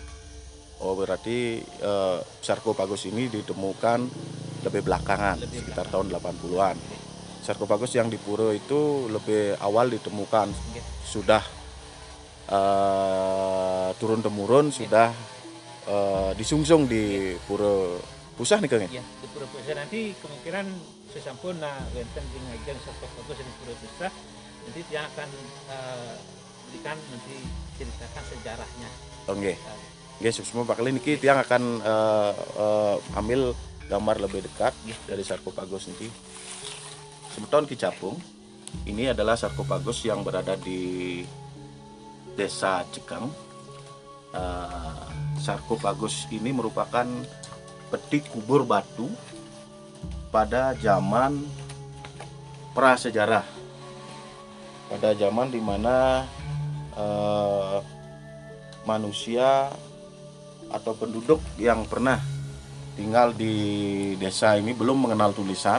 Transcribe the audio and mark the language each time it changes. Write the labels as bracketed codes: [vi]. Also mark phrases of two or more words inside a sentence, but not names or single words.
[id] Oh, berarti sarkofagus ini ditemukan lebih belakangan, sekitar tahun 80-an. Sarkofagus yang di pura itu lebih awal ditemukan, sudah turun-temurun, sudah disungsung di pura pusah nih Kang? Iya, di pura pusah. Nanti kemungkinan [ban] sesampun wonten di ngajeng [id] sarkofagus di pura pusah, nanti dia akan berikan, nanti ceritakan sejarahnya. Oke. Guys, semua Pak Klih niki tiang akan ambil gambar lebih dekat dari sarkofagus niki. Sumedon Ki Capung. Ini adalah sarkofagus yang berada di Desa Cekeng. Sarkofagus ini merupakan peti kubur batu pada zaman prasejarah, pada zaman dimana manusia atau penduduk yang pernah tinggal di desa ini belum mengenal tulisan.